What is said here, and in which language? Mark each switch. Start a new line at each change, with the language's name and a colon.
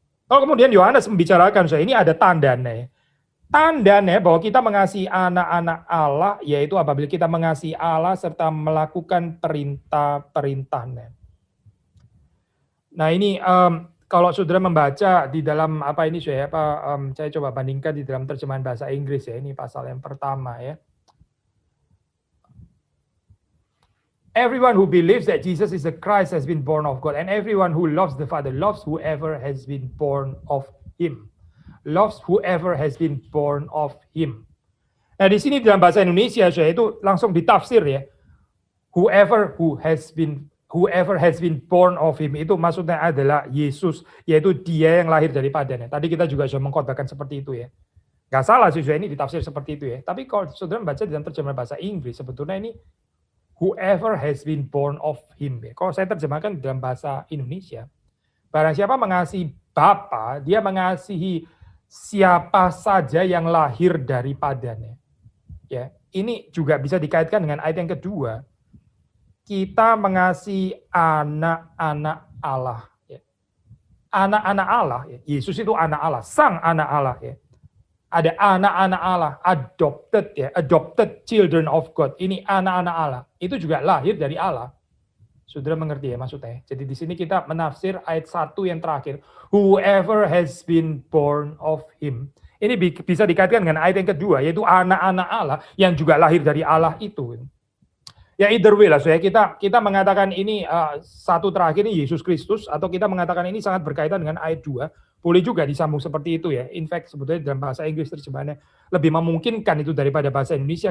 Indonesian: Kalau kemudian Yohanes membicarakan, ini ada tandanya. Tandanya bahwa kita mengasihi anak-anak Allah, yaitu apabila kita mengasihi Allah serta melakukan perintah-perintahnya. Nah ini kalau saudara membaca di dalam apa ini saya coba bandingkan di dalam terjemahan bahasa Inggris ya, ini pasal yang pertama ya.
English: Everyone who believes that Jesus is the Christ has been born of God, and everyone who loves the Father loves whoever has been born of Him. loves whoever has been born of him.
Indonesian: Nah, di sini dalam bahasa Indonesia, saudara, itu langsung ditafsir ya.
English: Whoever has been born of him,
Indonesian: itu maksudnya adalah Yesus, yaitu dia yang lahir daripadanya. Tadi kita juga sudah mengkhotbahkan seperti itu ya. Gak salah sih, ini ditafsir seperti itu ya. Tapi kalau saudara baca dalam terjemahan bahasa Inggris, sebetulnya ini
English: whoever has been born of him.
Indonesian: Ya. Kalau saya terjemahkan dalam bahasa Indonesia, barang siapa mengasihi Bapa, dia mengasihi siapa saja yang lahir daripadanya. Ya, ini juga bisa dikaitkan dengan ayat yang kedua. Kita mengasihi anak-anak Allah. Ya. Anak-anak Allah, ya. Yesus itu anak Allah, sang anak Allah. Ya. Ada anak-anak Allah, adopted ya,
English: adopted children of God.
Indonesian: Ini anak-anak Allah. Itu juga lahir dari Allah. Saudara mengerti ya maksudnya? Jadi di sini kita menafsir ayat 1 yang terakhir.
English: Whoever has been born of him.
Indonesian: Ini bisa dikaitkan dengan ayat yang kedua, yaitu anak-anak Allah yang juga lahir dari Allah itu. Ya
English: either way
Indonesian: lah, kita mengatakan ini satu terakhir ini Yesus Kristus, atau kita mengatakan ini sangat berkaitan dengan ayat 2, boleh juga disambung seperti itu ya.
English: In fact,
Indonesian: sebetulnya dalam bahasa Inggris terjemahannya lebih memungkinkan itu daripada bahasa Indonesia.